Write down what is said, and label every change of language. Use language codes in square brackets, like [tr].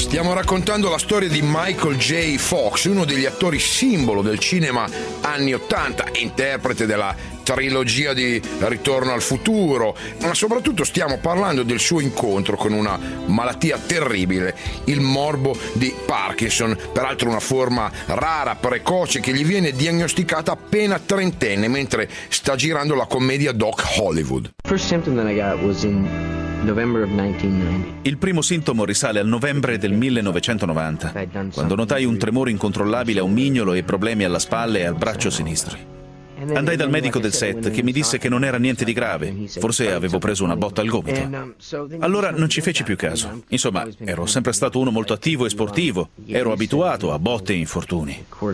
[it] Raccontando la storia di Michael J. Fox, uno degli attori simbolo del cinema anni 80, interprete della trilogia di Ritorno al futuro, ma soprattutto stiamo parlando del suo incontro con una malattia terribile, il morbo di Parkinson, peraltro una forma rara, precoce, che gli viene diagnosticata appena trentenne mentre sta girando la commedia Doc Hollywood. [en] First symptom that I got was in November of 1990. [it] Il primo sintomo risale al novembre del 1990, quando notai un tremore incontrollabile a un mignolo e problemi alla spalla e al braccio sinistro. Andai dal medico del set, che mi disse che non era niente di grave, forse avevo preso una botta al gomito. Allora non ci feci più caso. Insomma, ero sempre stato uno molto attivo e sportivo, ero abituato a botte e infortuni.